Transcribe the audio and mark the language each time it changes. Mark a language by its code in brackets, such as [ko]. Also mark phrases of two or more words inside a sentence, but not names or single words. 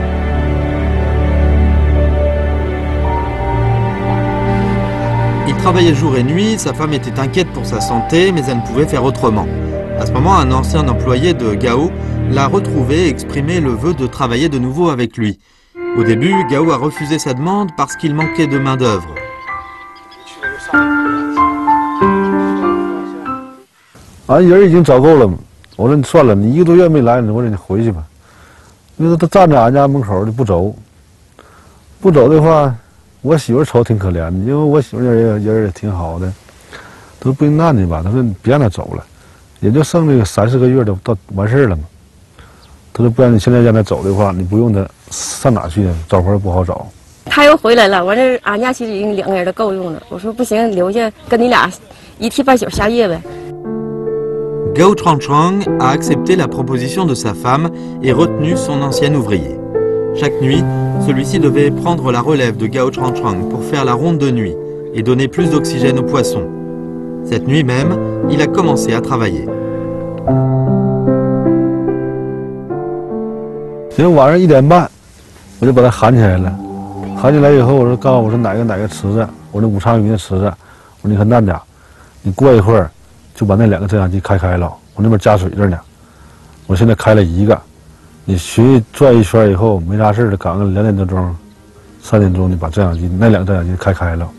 [fr] Il travaillait jour et nuit, sa femme était inquiète pour sa santé, mais elle ne pouvait faire autrement. À ce moment, un ancien employé de Gao l'a retrouvé et exprimé le vœu de travailler de nouveau avec lui. Au début, Gao a refusé sa demande parce qu'il manquait de main-d'œuvre. [zh] 俺人已经找够了嘛，我说你算了，你1个多月没来，我说你回去吧。因为他站在俺家门口就不走，不走的话，我媳妇瞅挺可怜的，因为我媳妇人也挺好的，都不应干的吧。他说你别让他走了，也就剩那个3、4个月都到完事了嘛。他说不然你现在让他走的话，你不用他上哪去呢？找活不好找。他又回来了，我这俺家其实已经2个人都够用了。我说不行，留下跟你俩一替半宿下夜呗。 [fr] Gao Changchang a accepté la proposition de sa femme et retenu son ancien ouvrier. Chaque nuit, celui-ci devait prendre la relève de Gao Changchang pour faire la ronde de nuit et donner plus d'oxygène aux poissons. Cette nuit même, il a commencé à travailler. [zh] 因为晚上1点半，我就把他喊起来了。喊起来以后，我说哪个池子，我那武昌鱼的池子，我说你可慢点，你过一会儿。就把那2个遮阳机开了，我那边加水着呢。我现在开了1个，你去转一圈以后没啥事的，赶个2点多钟、3点钟，你把遮阳机那2个遮阳机开了。